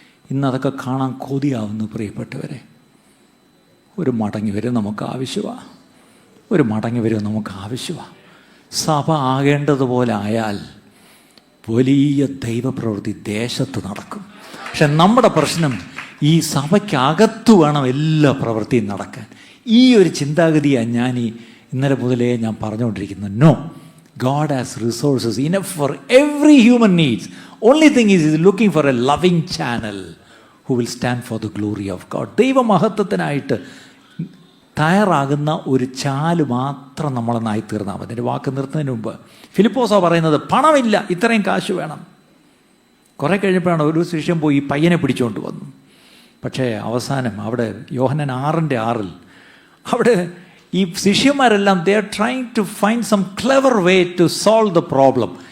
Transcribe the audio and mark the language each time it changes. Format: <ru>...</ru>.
<ml>ഇന്നതൊക്കെ കാണാൻ കൊതിയാവുന്നു പ്രിയപ്പെട്ടവരെ. ഒരു മടങ്ങി വരും നമുക്ക് ആവശ്യമാണ്, ഒരു മടങ്ങി വരും നമുക്ക് ആവശ്യമാണ്. സഭ ആകേണ്ടതുപോലെ ആയാൽ വലിയ ദൈവപ്രവൃത്തി ദേശത്ത് നടക്കും. പക്ഷെ നമ്മുടെ പ്രശ്നം ഈ സഭയ്ക്കകത്തു വേണം എല്ലാ പ്രവൃത്തിയും നടക്കാൻ. ഈ ഒരു ചിന്താഗതിയാണ് ഞാൻ ഇന്നലെ മുതലേ ഞാൻ പറഞ്ഞുകൊണ്ടിരിക്കുന്നത്.</ml> <en>No, God has resources enough for every human needs. Only thing is looking for a loving channel who will stand for the glory of God.</en> <ml>ദൈവമഹത്വത്തിനായിട്ട് തയ്യാറാകുന്ന ഒരു ചാല് മാത്രം നമ്മളൊന്നായി തീർന്നാൽ മതി. എൻ്റെ വാക്ക് നിർത്തുന്നതിന് മുമ്പ് ഫിലിപ്പോസാ പറയുന്നത് പണമില്ല, ഇത്രയും കാശ് വേണം. കുറേ കഴിഞ്ഞപ്പോഴാണ് ഒരു ശിഷ്യൻ പോയി ഈ പയ്യനെ പിടിച്ചുകൊണ്ട് വന്നു. പക്ഷേ അവസാനം അവിടെ യോഹന്നാൻ 6:6 അവിടെ ഈ ശിഷ്യന്മാരെല്ലാം</ml> <en>They are trying to find some clever way to solve the problem.</en>